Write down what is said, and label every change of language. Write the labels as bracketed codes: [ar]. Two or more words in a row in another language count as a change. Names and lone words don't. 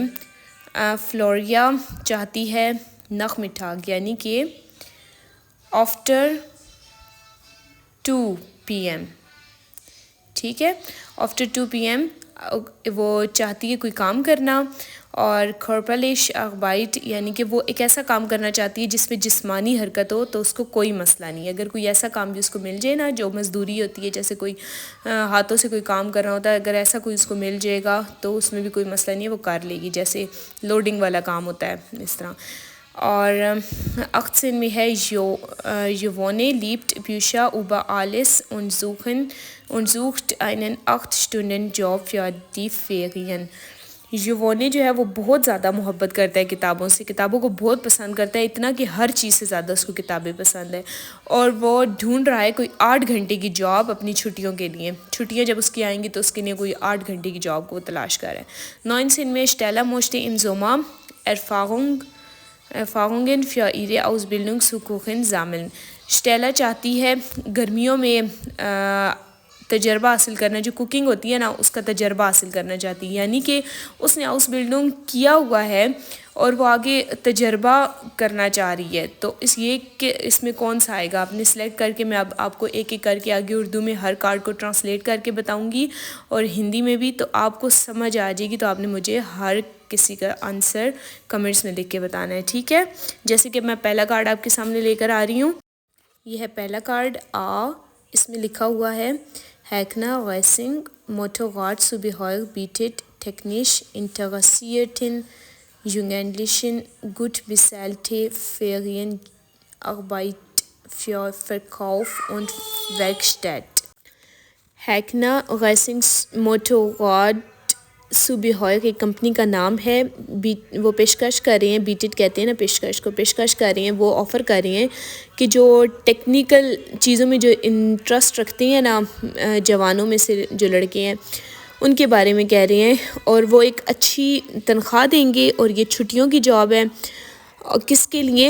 [ur] فلوریا چاہتی ہے nachmittag یعنی کہ [en] after 2 PM, [ur] ٹھیک ہے، [en] after 2 PM [ur] وہ چاہتی ہے کوئی کام کرنا، اور [de] körperliche Arbeit [ur] یعنی کہ وہ ایک ایسا کام کرنا چاہتی ہے جس میں جسمانی حرکت ہو، تو اس کو کوئی مسئلہ نہیں ہے۔ اگر کوئی ایسا کام بھی اس کو مل جائے نا جو مزدوری ہوتی ہے، جیسے کوئی ہاتھوں سے کوئی کام کرنا ہوتا ہے، اگر ایسا کوئی اس کو مل جائے گا تو اس میں بھی کوئی مسئلہ نہیں ہے، وہ کر لے گی، جیسے لوڈنگ والا کام ہوتا ہے اس طرح۔ اور اختسن میں ہے [de] یوونے liebt Bücher über alles und sucht einen 8-Stunden-Job für die Ferien۔ [ur] یوونے جو ہے وہ بہت زیادہ محبت کرتا ہے کتابوں سے، کتابوں کو بہت پسند کرتا ہے، اتنا کہ ہر چیز سے زیادہ اس کو کتابیں پسند ہے، اور وہ ڈھونڈ رہا ہے کوئی 8 گھنٹے کی جاب اپنی چھٹیوں کے لیے۔ چھٹیاں جب اس کی آئیں گی تو اس کے لیے کوئی 8 گھنٹے کی جاب کو تلاش کر رہا ہے۔ [de] 9 میں Stella möchte im Sommer Erfahrungen für ihre Ausbildung zu Kochen sammeln۔ [ur] اسٹیلا چاہتی ہے گرمیوں میں تجربہ حاصل کرنا، جو کوکنگ ہوتی ہے نا اس کا تجربہ حاصل کرنا چاہتی ہے، یعنی کہ اس نے [en] house building [ur] کیا ہوا ہے اور وہ آگے تجربہ کرنا چاہ رہی ہے۔ تو یہ کہ اس میں کون سا آئے گا آپ نے سلیکٹ کر کے، میں اب آپ کو ایک ایک کر کے آگے اردو میں ہر کارڈ کو ٹرانسلیٹ کر کے بتاؤں گی اور ہندی میں بھی، تو آپ کو سمجھ آ جائے گی، تو آپ نے مجھے ہر کسی کا [en] answer comments [ur] میں لکھ کے بتانا ہے، ٹھیک ہے۔ جیسے کہ میں پہلا کارڈ آپ کے سامنے لے کر آ رہی ہوں، یہ ہے پہلا کارڈ اس میں لکھا ہوا ہے [de] Heckner Racing Motorrad Zubehör bietet technisch interessierten Jugendlichen gut bezahlte Ferienarbeit für Verkauf und Werkstatt۔ [ur] Heckner Racing Motorrad سوبیہویک ایک کمپنی کا نام ہے، وہ پیشکش کر رہے ہیں، بیٹٹ کہتے ہیں نا پیشکش کو، پیشکش کر رہے ہیں، وہ آفر کر رہے ہیں کہ جو ٹیکنیکل چیزوں میں جو انٹرسٹ رکھتے ہیں نا جوانوں میں سے جو لڑکے ہیں ان کے بارے میں کہہ رہے ہیں، اور وہ ایک اچھی تنخواہ دیں گے، اور یہ چھٹیوں کی جاب ہے، اور کس کے لیے؟